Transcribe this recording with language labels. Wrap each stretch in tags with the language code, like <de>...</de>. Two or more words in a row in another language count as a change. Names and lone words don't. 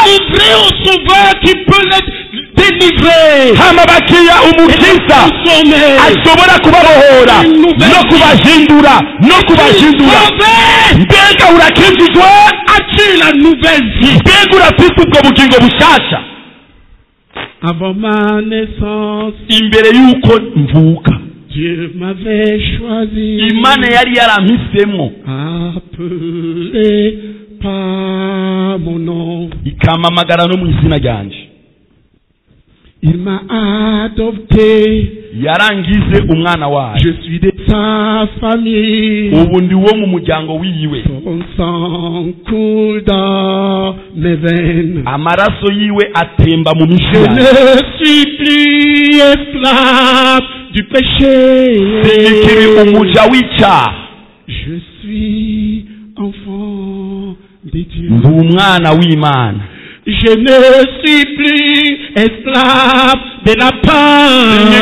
<fr>livrer au sauveur qui peut les délivrer,</fr> <rn>hama bakiya umukiza ashobora kubabohora no kubahindura no kubahindura. Mbega urakijijwe?</rn> <fr>As-tu la nouvelle vie?</fr> <rn>Mbega urafite ubwo bugingo bushasha?</rn> <fr>Avant ma naissance,</fr> <rn>imbere y'uko mvuka,</rn> <fr>Dieu m'avait choisi,</fr> <rn>Imana yari yarampisemo,</rn> <fr>appelé par mon nom,</fr> <rn>ikamamagara no mu izina ryanje.</rn> <fr>Il m'a adopté,</fr> <rn>yarangize umwana wayo,</rn> <fr>je suis de sa famille,</fr> <rn>ubu ndi wo mu muryango wiwe,</rn> <fr>son sang coule dans mes veines,</fr> <rn>amaraso yiwe atemba mu</rn> <fr>je</fr> <rn>mishiha.</rn> <fr>ne suis plus esclave du péché,</fr> <rn>sinikiri umuja w'icyaha,</rn> <fr>je suis enfant de Dieu.</fr> <rn>ndi umwana w'Imana.</rn> <fr>Je ne suis plus esclave de la peur.</fr>